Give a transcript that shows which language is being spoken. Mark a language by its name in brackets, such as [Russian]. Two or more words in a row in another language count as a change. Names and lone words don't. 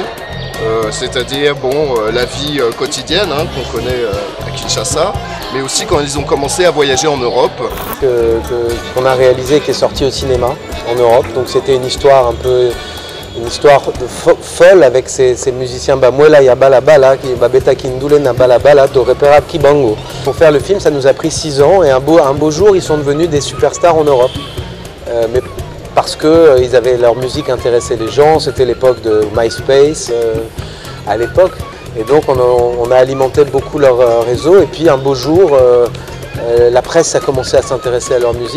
[French] C'est-à-dire la vie quotidienne qu'on connaît à Kinshasa, mais aussi quand ils ont commencé à voyager en Europe. Qu'on a réalisé, qui est sorti au cinéma en Europe. Donc c'était une histoire un peu... Une histoire folle avec ces musiciens Bamwela ya Balabala, Babeta Kindule na Balabala, Torepera Kibango. Pour faire le film, ça nous a pris 6 ans et un beau jour, ils sont devenus des superstars en Europe. Mais parce que leur musique intéressait les gens, c'était l'époque de MySpace à l'époque. Et donc on a alimenté beaucoup leur réseau et puis un beau jour, la presse a commencé à s'intéresser à leur musique.